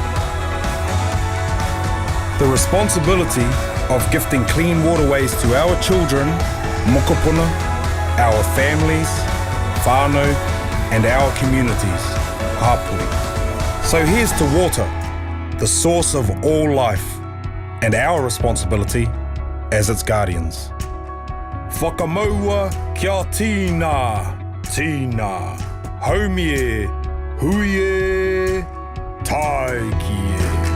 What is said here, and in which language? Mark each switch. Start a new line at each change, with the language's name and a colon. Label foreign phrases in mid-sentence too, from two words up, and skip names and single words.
English: The responsibility of gifting clean waterways to our children, mokopuna, our families, whānau, and our communities, hapui. So here's to water, the source of all life, and our responsibility as its guardians.
Māori: Whakamaua kia tīna, tīna, haumie, huie, taiki e.